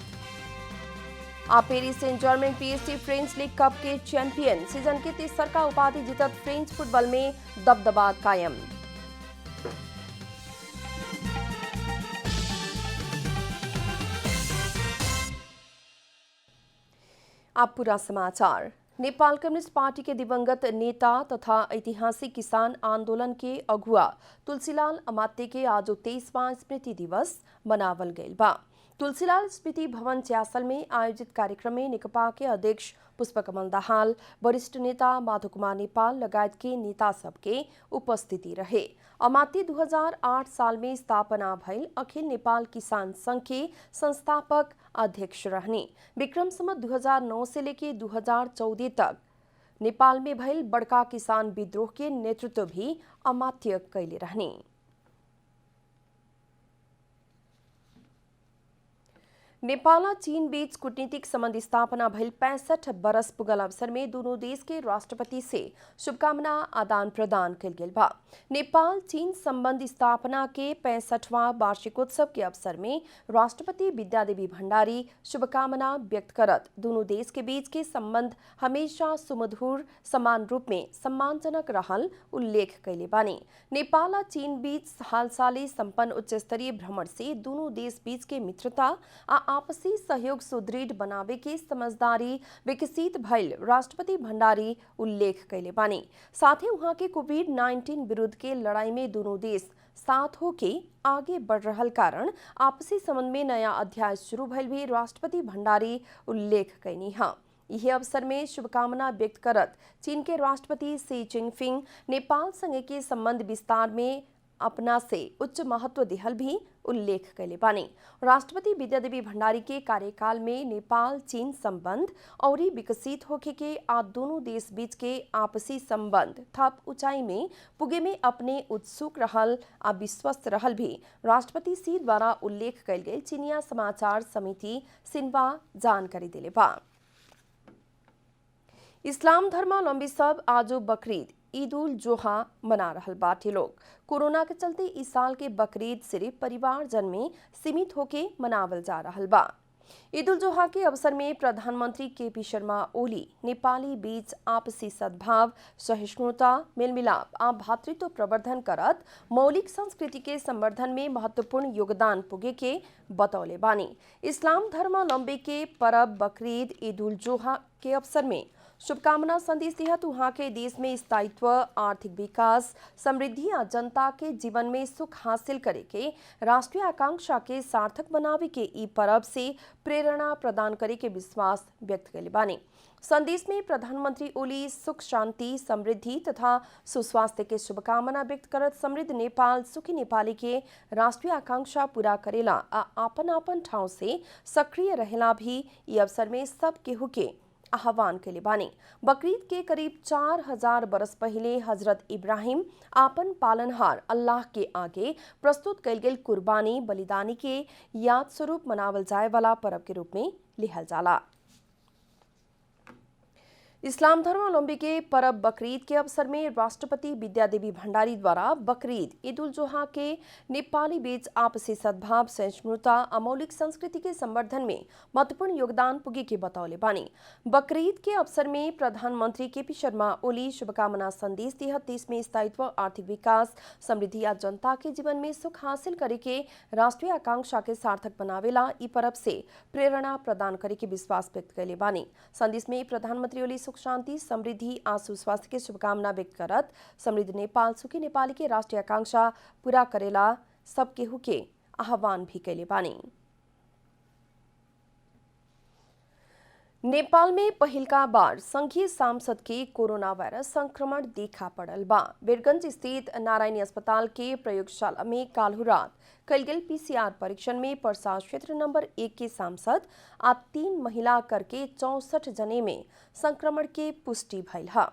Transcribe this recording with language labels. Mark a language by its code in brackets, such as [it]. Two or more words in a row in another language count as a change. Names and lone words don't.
[bho] पेरिस सेंट जर्मन पीएससी फ्रेंच लीग कप के चैंपियन। सीजन के तीसरा उपाधि जीतत फ्रेंच फुटबॉल में दबदबा कायम। अब पूरा समाचार। नेपाल कम्युनिस्ट पार्टी के दिवंगत नेता तथा ऐतिहासिक किसान आंदोलन के अगुआ तुलसीलाल अमात्य के आज 23वां स्मृति दिवस मनावल गईल बा। तुलसीलाल स्मृति भवन च्यासल में आयोजित कार्यक्रम में नेकपा के अध्यक्ष पुष्पकमल दाहाल, वरिष्ठ नेता माधव कुमार नेपाल लगायत के नेता सबके उपस्थिति रहे। अमात्य 2008 साल में स्थापना भइल अखिल नेपाल किसान संघ के संस्थापक अध्यक्ष रहने। विक्रम संवत 2009 से लेकर 2014 तक नेपाल में भइल बड़का किसान विद्रोह के नेतृत्व भी अमात्य कैले रहने। नेपाल और चीन बीच कूटनीतिक संबंध स्थापना भइल 65 बरस पुगल अवसर में दोनों देश के राष्ट्रपति से शुभकामना आदान प्रदान कल गेल बा। नेपाल चीन संबंध स्थापना के 65वां वार्षिकोत्सव के अवसर में राष्ट्रपति विद्यादेवी भण्डारी शुभकामना व्यक्त करत दोनों देश के बीच के संबंध हमेशा सुमधुर समान रूप में सम्मानजनक रहल उल्लेख कैले बानी। नेपाल और चीन बीच हाल साले संपन्न उच्च स्तरीय भ्रमण से दोनों देश बीच के मित्रता आपसी सहयोग सुदृढ़ बनावे के समझदारी विकसित भइल राष्ट्रपति भण्डारी उल्लेख कैले बानी। साथ ही वहां के कोविड-19 विरुद्ध के लड़ाई में दोनों देश साथ होके आगे बढ़ रहल कारण आपसी संबंध में नया अध्याय शुरू भइल भी राष्ट्रपति भण्डारी उल्लेख कैनी हा। यह अवसर में शुभकामना व्यक्त करत चीन के राष्ट्रपति शी जिनपिंग नेपाल संगे के संबंध विस्तार में अपना से उच्च महत्व दिहल भी उल्लेख कैले बानी। राष्ट्रपति विद्यादेवी भण्डारी के कार्यकाल में नेपाल चीन संबंध और विकसित होके के दोनों देश बीच के आपसी संबंध थप ऊंचाई में पुगे में अपने उत्सुक रहल विश्वस्त रहल भी राष्ट्रपति शी द्वारा उल्लेख कैल गए चीनिया समाचार समिति सिन्वा जानकारी दिले बा। इस्लाम धर्मावलंबी सब आज बकरीद ईद उल जोहा मना रहल बाटे लोग। कोरोना के चलते इस साल के बकरीद सिर्फ परिवारजन में सीमित होके मनावल जा रहल बा। ईद उल जोहा के अवसर में प्रधानमंत्री केपी शर्मा ओली नेपाली बीच आपसी सद्भाव, सहिष्णुता, मेलमिलाप भातृत्व प्रवर्धन करत मौलिक संस्कृति के संवर्धन में महत्वपूर्ण योगदान पुगे के बतौले बानी। इस्लाम धर्मावलंबी के परब बकरीद ईद उल जोहा के अवसर में शुभकामना संदेश दिहत वहां के देश में स्थायित्व, आर्थिक विकास, समृद्धि और जनता के जीवन में सुख हासिल करे के राष्ट्रीय आकांक्षा के सार्थक बनावे के ई पर्व से प्रेरणा प्रदान करे के विश्वास व्यक्त कैले बानी। संदेश में प्रधानमंत्री ओली सुख, शांति, समृद्धि तथा सुस्वास्थ्य के शुभकामना व्यक्त करत समृद्ध नेपाल, सुखी नेपाली के राष्ट्रीय आकांक्षा पूरा करेला आपन आपन ठाव से सक्रिय रहेला भी ई अवसर में सब केहू के आह्वान के लिए बानी। बकरीद के करीब 4000 बरस पहले हजरत इब्राहिम आपन पालनहार अल्लाह के आगे प्रस्तुत कैल गेल कुर्बानी बलिदानी के याद स्वरूप मनावल जाए वाला पर्व के रूप में लिहल जाला। इस्लाम धर्मावलंबी के परब बकरीद के अवसर में राष्ट्रपति विद्यादेवी भण्डारी द्वारा बकरीद ईद उल जोहा के नेपाली बीच आपसी सद्भाव, सहिष्णुता, अमौलिक संस्कृति के संवर्धन में महत्वपूर्ण योगदान पुगे के बतौले बानी। बकरीद के अवसर में प्रधानमंत्री केपी शर्मा ओली शुभकामना संदेश दिहत देश में स्थायित्व, आर्थिक विकास, समृद्धि या जनता के जीवन में सुख हासिल करे के राष्ट्रीय आकांक्षा के सार्थक बनावेला ई पर्व से प्रेरणा प्रदान करे के विश्वास व्यक्त कैले बानी। संदेश में प्रधानमंत्री ओली सुख, शांति, समृद्धि और सुस्वास्थ्य के शुभकामना व्यक्त करत समृद्ध नेपाल, सुखी नेपाली के राष्ट्रीय आकांक्षा पूरा करेला सब केहू के आह्वान भी कैले बानी। नेपाल में पहिलका बार संघीय सांसद के कोरोना वायरस संक्रमण देखा पड़ल बा। वीरगंज स्थित नारायणी अस्पताल के प्रयोगशाला में काल्हु रात कल गेल पीसीआर परीक्षण में पर्सा क्षेत्र नंबर 1 के सांसद आ 3 महिला करके 64 जने में संक्रमण के पुष्टि भइल है।